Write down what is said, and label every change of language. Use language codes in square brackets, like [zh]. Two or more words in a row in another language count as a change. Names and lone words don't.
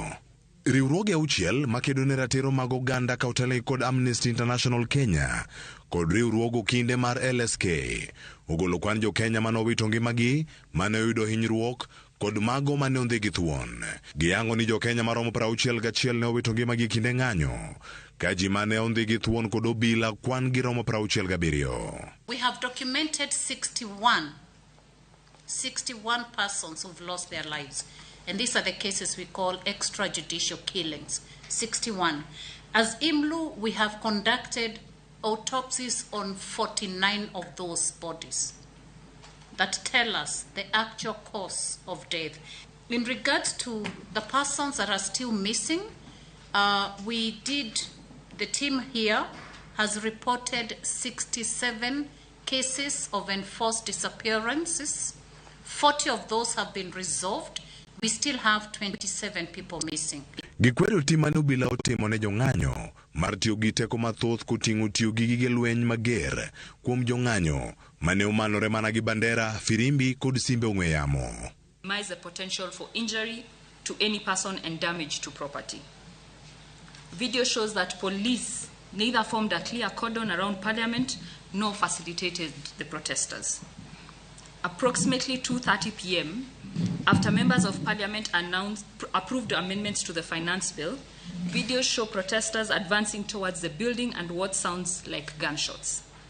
[luo] Riwruoge 6 makedo ne ratiro mag oganda ka otelo kod Amnesty International Kenya kod riwruogo kinde mar LSK ogolo kwan jo-Kenya mane owito ngimagi, mane oyudo hinyruok kod mago mane ondhi gi thuon. Giyango ni jo-Kenya maromo 61 ne owito ngimagi kinde ng'anyo, ka ji mane ondhi gi thuon kod obila kwan giromo 67. [en] We have documented 61 persons who've lost their lives. And these are the cases we call extrajudicial killings. 61. As IMLU, we have conducted autopsies on 49 of those bodies that tell us the actual cause of death. In regards to the persons that are still missing, the team here has reported 67 cases of enforced disappearances. 40 of those have been resolved. We still have 27 people missing. [luo] Gikwero tim mane obila otimo ne jong'anyo mar tiyo gi teko mathoth koting'o tiyo gi gige lweny mager kuom jong'anyo mane omanore mana gi bandera, firimbi kod simbe ong'we yamo. [en] Minimize the potential for injury to any person and damage to property. Video shows that police neither formed a clear cordon around Parliament nor facilitated the protesters. Approximately 2:30 p.m., after members of Parliament approved amendments to the finance bill, videos show protesters advancing towards the building and what sounds like gunshots.